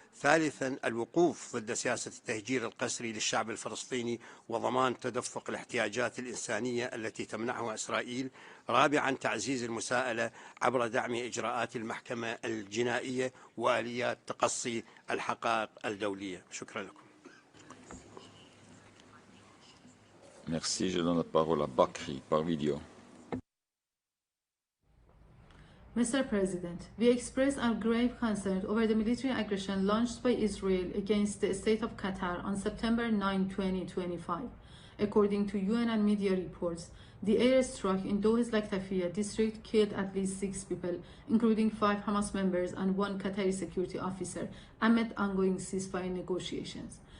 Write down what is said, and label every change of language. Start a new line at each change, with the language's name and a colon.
Arabic: ثالثا، الوقوف ضد سياسة التهجير القسري للشعب الفلسطيني وضمان تدفق الاحتياجات الإنسانية التي تمنحها إسرائيل. رابعا، تعزيز المساءلة عبر دعم إجراءات المحكمة الجنائية وآليات تقصي الحقائق الدولية. شكرا لكم.
French: Merci. Je donne la parole à Bakri par vidéo.
English: Mr. President, we express our grave concern over the military aggression launched by Israel against the state of Qatar on September 9, 2025. According to UN and media reports, the airstrike in Doha's Laktafia district killed at least 6 people, including 5 Hamas members and 1 Qatari security officer, amid ongoing ceasefire negotiations.